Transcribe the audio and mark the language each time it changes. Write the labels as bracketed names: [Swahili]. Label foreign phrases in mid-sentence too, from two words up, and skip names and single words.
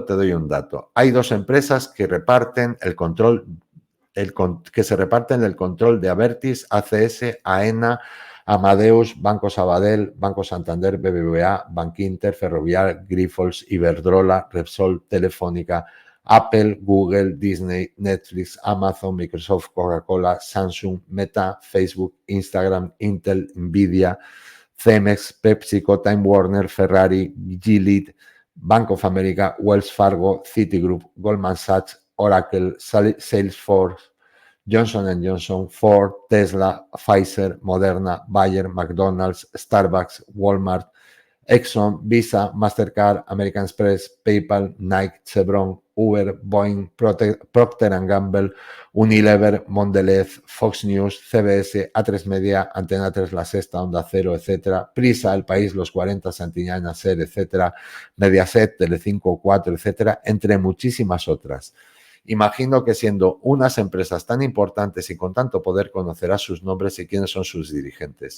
[Spanish] Te doy un dato. Hay 2 empresas que reparten el control, que se reparten el control de Abertis, ACS, AENA, Amadeus, Banco Sabadell, Banco Santander, BBVA, Bankinter, Ferrovial, Grifols, Iberdrola, Repsol, Telefónica, Apple, Google, Disney, Netflix, Amazon, Microsoft, Coca-Cola, Samsung, Meta, Facebook, Instagram, Intel, Nvidia, Cemex, PepsiCo, Time Warner, Ferrari, Gilead, Bank of America, Wells Fargo, Citigroup, Goldman Sachs, Oracle, Salesforce, Johnson & Johnson, Ford, Tesla, Pfizer, Moderna, Bayer, McDonald's, Starbucks, Walmart, Exxon, Visa, Mastercard, American Express, PayPal, Nike, Chevron, Uber, Boeing, Procter & Gamble, Unilever, Mondelez, Fox News, CBS, A3 Media, Antena 3, La Sexta, Onda Cero, etcétera, Prisa, El País, Los 40, Santillana, SER, etcétera, Mediaset, Telecinco, 4, etcétera, entre muchísimas otras. Imagino que siendo unas empresas tan importantes y con tanto poder conocerás sus nombres y quiénes son sus dirigentes.